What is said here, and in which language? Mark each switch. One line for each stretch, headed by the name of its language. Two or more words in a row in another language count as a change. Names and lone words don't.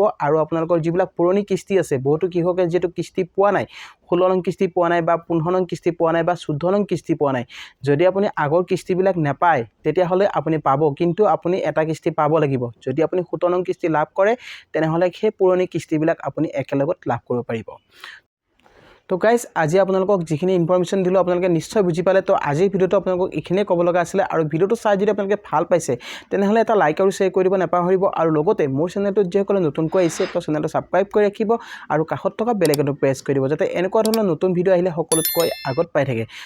Assamese: আৰু আপোনালোকৰ যিবিলাক পুৰণি কিস্তি আছে বহুতো কৃষকে যেটো কিস্তি পোৱা নাই 16 নং কিস্তি পোৱা নাই বা 15 নং কিস্তি পোৱা নাই বা 14 নং কিস্তি পোৱা নাই। যদি আপুনি আগৰ কিস্তিবিলাক নাপায় তেতিয়াহলে আপুনি পাব কিন্তু আপুনি এটা কিস্তি পাব লাগিব। যদি আপুনি 17 নং কিস্তি লাভ কৰে তেনেহলে সেই পুৰণি কিস্তিবিলাক আপুনি একেলগত লাভ কৰিব পাৰিব।
Hindi: तो गाइज आज
Assamese: আপোনালোকক যিখিনি ইনফৰমেশন দিলো আপোনালোকে নিশ্চয় বুজি পালে। তো আজিৰ ভিডিওটো আপোনালোকক ইখিনে ক'ব লগা আছিল। আৰু ভিডিওটো চাই যদি আপোনালোকে ভাল পাইছে তেনেহলে এটা লাইক আৰু শেয়াৰ কৰি দিব নাপাহৰিব। আৰু লগতে মোৰ চেনেলটো যেসকলে নতুনকৈ আহিছে তো চেনেলটো সাবস্ক্ৰাইব কৰি ৰাখিব আৰু কাষত থকা বেল আইকনটো প্ৰেছ কৰি দিব যাতে এনেকুৱা ধৰণৰ নতুন ভিডিও আহিলে সকলোতকৈ আগত পাই থাকে।